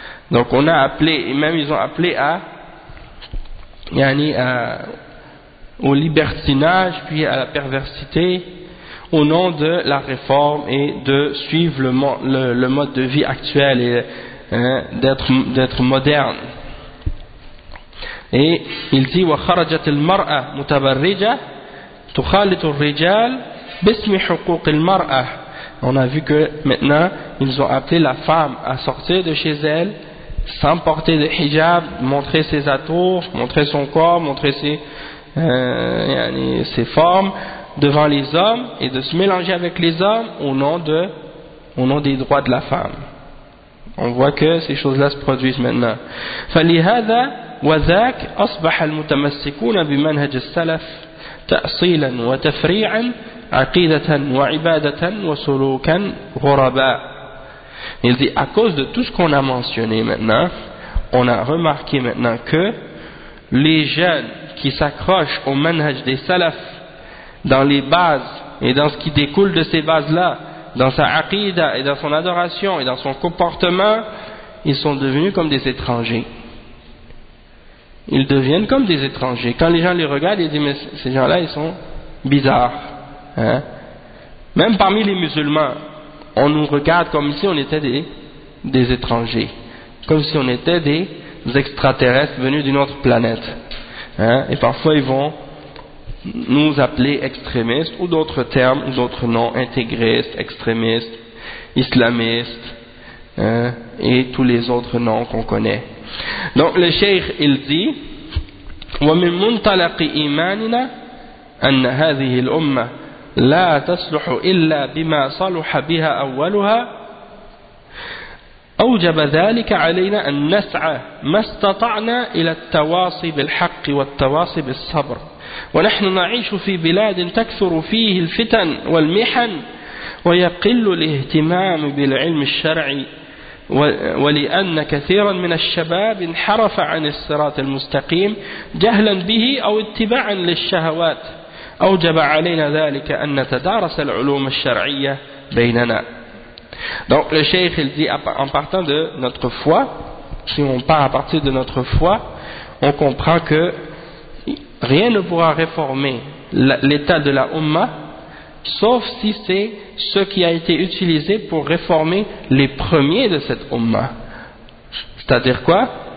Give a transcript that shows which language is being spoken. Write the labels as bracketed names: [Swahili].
[French] Donc on a appelé, et même ils ont appelé à, yani à, au libertinage, puis à la perversité, au nom de la réforme et de suivre le mode de vie actuel et d'être moderne. Et il dit [Arabic] وخرجت المرأة متبرجة تخالط الرجال باسم حقوق المرأة. [French] On a vu que maintenant ils ont appelé la femme à sortir de chez elle sans porter de hijab, montrer ses atours, montrer son corps, montrer ses formes devant les hommes et de se mélanger avec les hommes au nom des droits de la femme. On voit que ces choses-là se produisent maintenant. [Arabic] فلهذا وذاك أصبح المتمسكون بمنهج السلف تأصيلا وتفريعا عقيدة وعبادة وسلوكا غرباء. [French] Il dit, à cause de tout ce qu'on a mentionné maintenant, on a remarqué maintenant que les jeunes qui s'accrochent au manhaj des salaf dans les bases et dans ce qui découle de ces bases-là, dans sa aqida et dans son adoration et dans son comportement, ils sont devenus comme des étrangers. Ils deviennent comme des étrangers. Quand les gens les regardent, ils disent, mais ces gens-là, ils sont bizarres. Hein? Même parmi les musulmans, on nous regarde comme si on était des étrangers, comme si on était des extraterrestres venus d'une autre planète. Hein? Et parfois, ils vont nous appeler extrémistes ou d'autres termes, d'autres noms, intégristes, extrémistes, islamistes, hein? Et tous les autres noms qu'on connaît. Donc, le cheikh, il dit, [Arabic] وَمِن مُنْتَلَقِ إِيمَانِنَا أَنَّ هَذِهِ الْأُمَّةِ لا تصلح إلا بما صلح بها أولها أوجب ذلك علينا أن نسعى ما استطعنا إلى التواصي بالحق والتواصي بالصبر ونحن نعيش في بلاد تكثر فيه الفتن والمحن ويقل الاهتمام بالعلم الشرعي ولأن كثيرا من الشباب انحرف عن الصراط المستقيم جهلا به أو اتباعا للشهوات أوجب علينا ذلك أن نتدارس العلوم الشرعية بيننا. [French] Donc le cheikh il dit, en partant de notre foi, si on part à partir de notre foi, on comprend que rien ne pourra réformer l'état de la Ummah sauf si c'est ce qui a été utilisé pour réformer les premiers de cette Ummah. C'est-à-dire quoi?